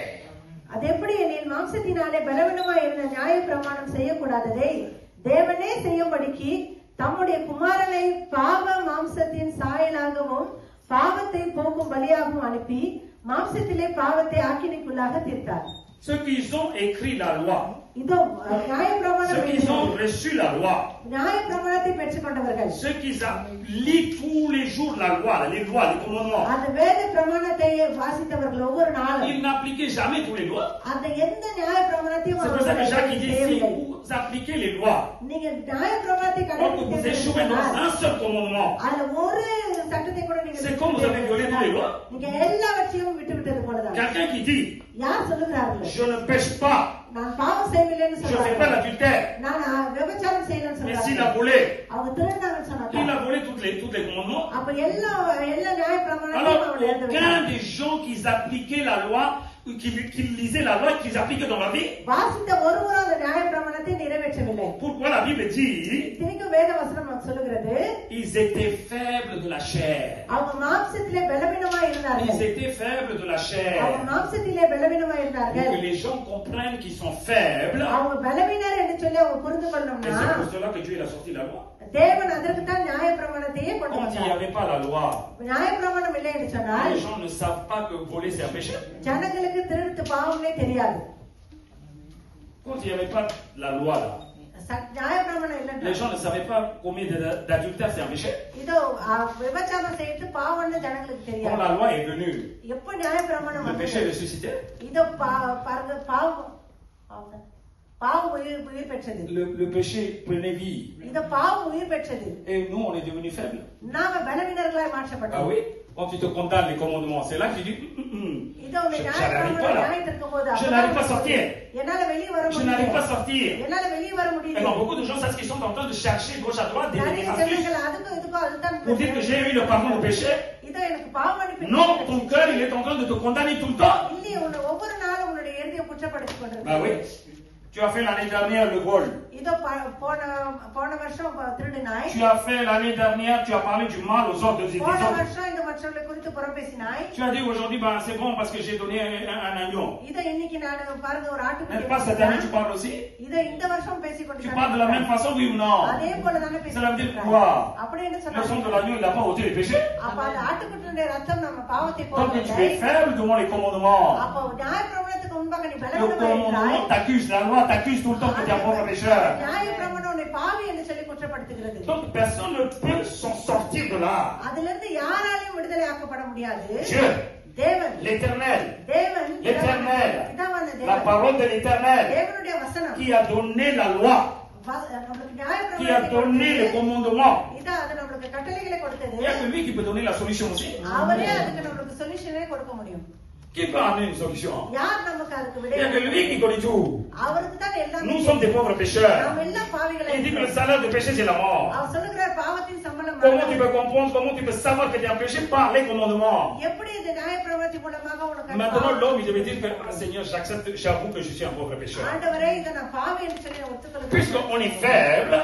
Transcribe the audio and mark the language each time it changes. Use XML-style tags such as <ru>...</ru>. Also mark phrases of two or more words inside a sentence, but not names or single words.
<ta>அது எப்படி எனில் மாம்சத்தினாலே பலவீனமாய் இருந்த நியாய பிரமாணம் செய்யக்கூடாததை தேவனே செய்யும்படிக்கு தம்முடைய குமாரனை பாவ மாம்சத்தின் சாயலாகவும் பாவத்தை போக்கும் பலியாகவும் அனுப்பி மாம்சத்திலே பாவத்தை ஆக்கினைக்குள்ளாக தீர்த்தார்.</ta> <fr>Ceux qui ont écrit la loi,</fr> <ta>இதோ நியாய</ta> <fr>ceux</fr> <ta>பிரமாணம்</ta> <fr>qui ont reçu la loi,</fr> <ta>நியாய பிரமாணத்தை பெற்றுக்கொண்டவர்கள்</ta> <fr>ceux qui lisent tous les jours la loi, les lois, les commandements,</fr> <ta>அந்த வேத பிரமாணத்தை வாசித்தவர்கள் ஒவ்வொரு நாளும்</ta> <fr>ils n'appliquaient jamais tous les lois.</fr> <ta>அந்த எந்த நியாய பிரமாணத்தையும்</ta> <fr>C'est pour ça que Jacques il dit, si</fr> <ta>செய்யவில்லை.</ta> <fr>vous appliquez les lois,</fr> <ta>நீங்க நியாய பிரமாணத்தை</ta> <fr>donc vous échouez dans</fr> <ta>கடைபிடித்தீர்கள்</ta> <fr>un seul commandement,</fr> <ta>அதுல ஒரு சட்டத்தை கூட நீங்க</ta> <fr>c'est comme vous avez violé tous les lois.</fr> <ta>நீங்க எல்லாவற்றையும் விட்டு விட்டது போலதான்.</ta> <fr>Quelqu'un qui dit,</fr> <ta>யார் சொல்லுகிறார்கள்?</ta> <fr>je ne pêche pas,</fr> <ta>நான் பாவம் செய்யவில்லைன்னு</ta> <fr>je ne fais pas</fr> <ta>சொல்றாங்க.</ta> <fr>l'adultère,</fr> <ta>நான் விபச்சாரம் செய்யலன்னு</ta> <fr>mais s'il a</fr> <ta>சொல்றாங்க.</ta> <fr>volé,</fr> <ta>அவங்க திருடாங்கன்னு</ta> <fr>il</fr> <ta>சொன்னாங்க.</ta> <fr>a volé tous les commandements.</fr> <ta>அப்ப எல்லா நியாய பிரமாணத்தையும்</ta> <fr>Alors,</fr> <ta>அவள் எழுத</ta> <fr>aucun</fr> <ta>வேண்டாம்.</ta> <fr>des gens qui appliquaient la loi, qui lisaient la loi, qui appliquaient dans la vie,</fr> <ta>வாசித்த ஒருவரும் அந்த நியாய பிரமாணத்தை நிறைவேற்றவில்லை.</ta> <fr>pourquoi la Bible dit,</fr> <ta>இத்தனைக்கும் வேத வசனம் நமக்கு சொல்லுகிறது,</ta> <fr>ils étaient faibles de la chair.</fr> <ta>அவங்க மாம்சத்திலே பலவீனமா</ta> <fr>Ils</fr> <ta>இருந்தார்கள்.</ta> <fr>étaient faibles de la</fr> <ta>அவங்க</ta> <fr>chair.</fr> <ta>மாம்சத்திலே பலவீனமா</ta> <fr>Pour</fr> <ta>இருந்தார்கள்.</ta> <fr>que les gens comprennent qu'ils sont faibles,</fr> <ta>அவங்க பலவீனர் என்று சொல்லி அவங்க புரிந்து</ta> <fr>et</fr> <ta>கொள்ளணும்னா</ta> <fr>c'est pour cela que Dieu il a sorti la loi.</fr> <ta>தேவன் அதற்கு தான் நியாய பிரமாணத்தையே கொண்டு</ta> <fr>Quand il n'y</fr> <ta>வந்தார்.</ta> <fr>avait pas la loi,</fr> <ta>நியாய பிரமாணம் இல்லை என்று சொன்னால்</ta> <fr>les gens ne savent pas que voler c'est un péché.</fr> <ta>ஜனங்களுக்கு திருட்டு பாவமே தெரியாது.</ta> <fr>Quand il n'y avait pas la loi là,</fr> <ta>நியாயப்பிரமாணம்</ta> <fr>les</fr> <ta>இல்லைன்னா</ta> <fr>gens ne savaient pas combien d'adultère c'est un péché.</fr> <ta>இதோ விபச்சாரம் செய்யறது பாவம்னு ஜனங்களுக்கு</ta> <fr>Quand</fr> <ta>தெரியாது.</ta> <fr>la loi est venue,</fr> <ta>எப்ப நியாயப்பிரமாணம்</ta> <fr>le péché</fr> <ta>வந்தது,</ta> <fr>ressuscitait.</fr> <ta>இதோ பாருங்க பாவம் உயிர் பெற்றது.</ta> <fr>Le péché prenait vie.</fr> <ta>இதோ பாவம் உயிர் பெற்றது.</ta> <fr>Et nous, on est devenus faibles.</fr> <ta>நாம பலவீனர்களாய்</ta> <fr>Ah</fr> <ta>மாற்றப்பட்டோம்.</ta> <fr>oui? Quand tu te condamnes les commandements, c'est là que tu dis,</fr> <ta>இதோ</ta> <fr>je n'arrive pas là.</fr> <ta>நியாயத்திற்கும் போது</ta> <fr>Je n'arrive pas à sortir.</fr> <ta>என்னால வெளியே வர</ta> <fr>Je n'arrive pas à</fr> <ta>முடியல.</ta> <fr>sortir.</fr> <ta>என்னால வெளியே வர</ta> <fr>Et</fr> <ta>முடியல.</ta> <fr>donc, beaucoup de gens, c'est ce qu'ils sont en train de chercher gauche à droite des</fr> <ta>நிறைய</ta> <fr>astuces</fr> <ta>ஜனங்கள் அதுக்கும் இதுக்கும் அதுதான்</ta> <fr>pour dire que j'ai eu le pardon au péché.</fr> <ta>இதோ எனக்கு பாவம் மன்னிப்பு</ta> <fr>Non, ton cœur, il est en train de te condamner tout le temps.</fr> <ta>இல்லையே ஒவ்வொரு நாளும் உன்னுடைய இருதயம் குற்றப்படுத்திக் கொண்டிருக்கு.</ta> <fr>Ah oui? Tu as fait l'année dernière le vol.</fr> <ta>இதோ போன வருஷம் திருடினாய்.</ta> <fr>Tu as fait l'année dernière, tu as parlé du mal aux autres des</fr> <ta>போன</ta> <fr>autres.</fr> <ta>வருஷம் இந்த மற்றவர்களை குறித்து புறம் பேசினாய்.</ta> <fr>Tu as dit aujourd'hui, ben, c'est bon parce que j'ai donné un agneau.</fr> <ta>இதோ இன்னைக்கு நான் பாருங்க ஒரு</ta> <fr>N'est-ce pas cette année tu parles aussi?</fr> <ta>இதோ இந்த வருஷம் பேசிக்</ta> <fr>Tu parles de la même façon, oui ou non?</fr> <ta>அதே போல தானே</ta> <fr>Cela veut dire</fr> <ta>பேசிட்டு</ta> <fr>quoi?</fr> <ta>அப்படி என்ன</ta> <fr>Le sang</fr> <ta>சொன்னாங்க?</ta> <fr>de l'agneau, il n'a pas ôté les péchés.</fr> <ta>அப்ப அந்த ஆட்டுக்குட்டியுடைய ரத்தம் நம்ம பாவத்தை</ta> <fr>Tant que tu</fr> <ta>போக்கவில்லை.</ta> <fr>es faible devant les commandements,</fr> <ta>அப்போ நியாயப்பிரமாணத்துக்கு முன்பாக நீ</ta> <fr>le</fr> <ta>பலவீனமாய்</ta> <fr>commandement</fr> <ta>இருக்கிறாய்.</ta> <fr>t'accuse, la loi t'accuse tout le temps que tu es un pauvre pécheur.</fr> <ta>நியாயப்பிரமாணம் உன்னை பாவி என்று சொல்லி குற்றப்படுத்துகிறது.</ta> <fr>Donc personne ne peut s'en sortir de là.</fr> <ta>அதிலிருந்து யாராலையும் விடுதலை ஆக்கப்பட முடியாது.</ta> <fr>Dieu,</fr> <ta>தேவன்</ta> <fr>l'éternel,</fr> <ta>தேவன்</ta> <fr>l'éternel,</fr> <ta>பிதாவான</ta> <fr>la</fr> <ta>தேவன்</ta> <fr>parole de l'éternel,</fr> <ta>தேவனுடைய வசனம்</ta> <fr>qui a donné la loi,</fr> <ta>நம்மளுக்கு</ta> <fr>qui a</fr> <ta>நியாயப்பிரமாணத்தை</ta> <fr>donné les</fr> <ta>கொடுத்தது.</ta> <fr>commandements.</fr> <ta>இதோ அது நம்மளுக்கு கட்டளைகளை கொடுத்தது.</ta> <fr>Il n'y a que lui qui peut donner la solution aussi.</fr> <ta>அவரே அதுக்கு நம்மளுக்கு சொல்யூஷனே கொடுக்க முடியும்.</ta> <fr>Qui peut amener une solution?</fr> <ta>யார் நமக்கு அதுக்கு</ta> <fr>Il</fr> <ta>விடை</ta> <fr>n'y a que lui qui connaît tout.</fr> <ta>அவருக்கு தான் எல்லாம்</ta> <fr>Nous sommes des pauvres pécheurs.</fr> <ta>நாம் எல்லாம் பாவிகளை</ta> <fr>Il dit que le salaire du péché, c'est la mort.</fr> <ta>அவர் சொல்லுகிறார் பாவத்தின் சம்பளம்</ta> <fr>Comment tu</fr> <ta>மரணம்.</ta> <fr>peux comprendre, comment tu peux savoir que tu es un péché par les commandements?</fr> <ta>எப்படி இந்த நியாயப்பிரமாணத்தின் மூலமாக உனக்கு</ta> <fr>Maintenant, l'homme, il devait dire que, ah, Seigneur, j'accepte, j'avoue que je suis un pauvre pécheur.</fr> <ta>ஆண்டவரே இதை நான் பாவி என்று சொல்லி நான் ஒத்துக்கொள்கிறேன்.</ta> <fr>Puisqu'on est faible,</fr>